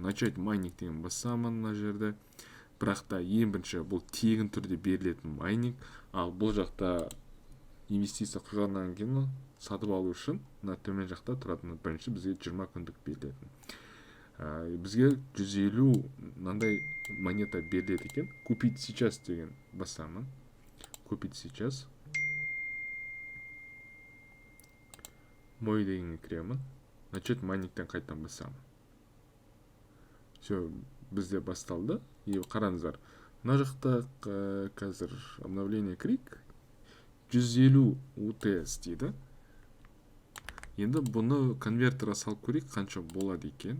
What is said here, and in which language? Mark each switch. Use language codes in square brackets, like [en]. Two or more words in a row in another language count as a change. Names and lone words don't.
[kk] Начать майнингтен басамын мына жерде. Бірақ та ең бірінші бұл тегін түрде берілетін майнинг, ал бұл жақта инвестиция құжағынан кейін сатып алу үшін мына төмен жақта тұратын бірінші бізге 20 күндік берілетін. Бізге 150 мынандай монета беріледі екен. [ru] Купить сейчас [kk] деген басамын. [ru] Купить сейчас. [kk] Мой дегенге кіремін. Начать майнингтен қайтадан басамын. Все, бізде басталды. И қараңыздар. Мына жақта қазір обновление крик 150 UTS дейді. Енді бұны конвертера салып көрейік, қанша болады екен.